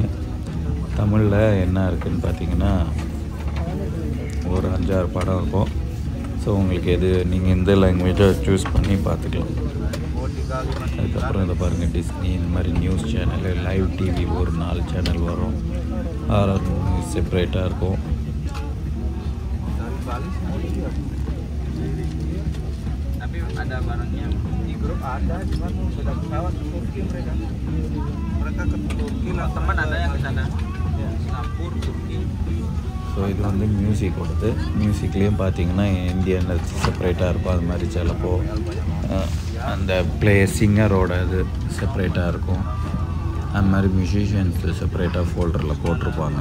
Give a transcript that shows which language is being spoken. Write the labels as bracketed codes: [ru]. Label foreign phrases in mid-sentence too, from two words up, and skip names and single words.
[ta] தமிழில் என்ன இருக்குதுன்னு பார்த்தீங்கன்னா ஒரு 5-6 படம் இருக்கும். ஸோ உங்களுக்கு எது நீங்கள் எந்த [en] language choose [ta] பண்ணி பார்த்துக்கலாம். அதுக்கப்புறம் இதை பாருங்கள், டிஸ்னி இந்த மாதிரி [en] news channel, live TV [ta] ஒரு 4 சேனல் வரும். [en] horror movies [ta] செப்பரேட்டாக இருக்கும். [id] Ada barang yang di grup ada, cuma sudah pesawat ke Turki mereka ke Turki lah. Teman ada yang ke sana, Singapura, Turki. [ta] ஸோ இது மியூசிக்கோடது. மியூசிக்லேயும் பார்த்தீங்கன்னா இந்தியன் செப்பரேட்டாக இருக்கும். அது மாதிரி சிலப்போ அந்த சிங்கரோட இது செப்பரேட்டாக இருக்கும். அந்த மாதிரி மியூசிஷியன்ஸ் செப்பரேட்டாக ஃபோல்டரில் போட்டிருப்பாங்க.